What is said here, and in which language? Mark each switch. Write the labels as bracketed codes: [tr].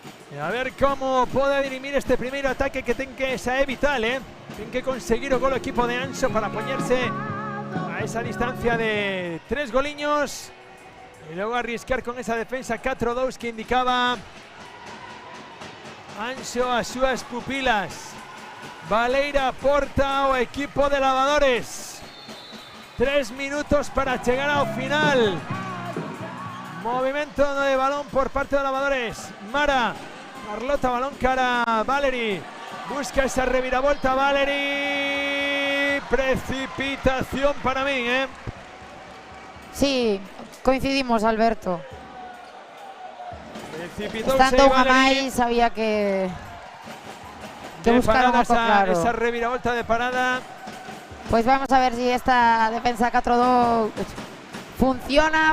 [gl] E a ver como pode dirimir este primeiro ataque que ten que xa é vital, ten que conseguir o gol o equipo de Anxo para poñerse a esa distancia de 3 goliños e logo arriscar con esa defensa 4-2 que indicaba Anxo as súas pupilas. Valeira porta o equipo de Lavadores. 3 minutos para chegar ao final. Movimento de balón por parte de Lavadores. Mara, Carlota, balón cara Valerie. Busca esa reviravolta Valerie. [es] Precipitación para mí, Sí, coincidimos, Alberto. Estando [gl] unha máis, había que buscar un oco claro. Esa reviravolta de parada [es] Pues vamos a ver si esta defensa 4-2 funciona.